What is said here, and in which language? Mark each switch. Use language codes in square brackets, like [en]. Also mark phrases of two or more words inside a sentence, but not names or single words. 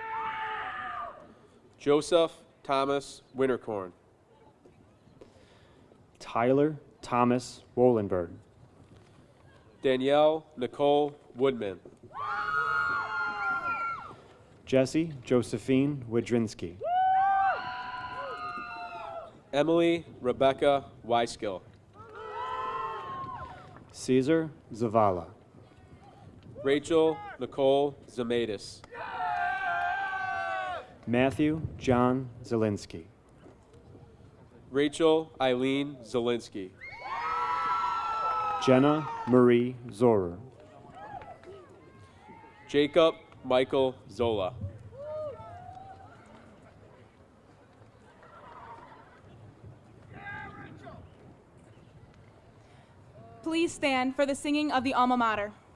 [en] Joseph Thomas Winterkorn. Tyler Thomas Wohlenberg. Danielle Nicole Woodman. Jesse Josephine Widrinski. Emily Rebecca Weiskill. Caesar Zavala. Rachel Nicole Zamatis. Matthew John Zielinski. Rachel Eileen Zielinski. Jenna Marie Zorer. Jacob Michael Zola. Please stand for the singing of the Alma Mater.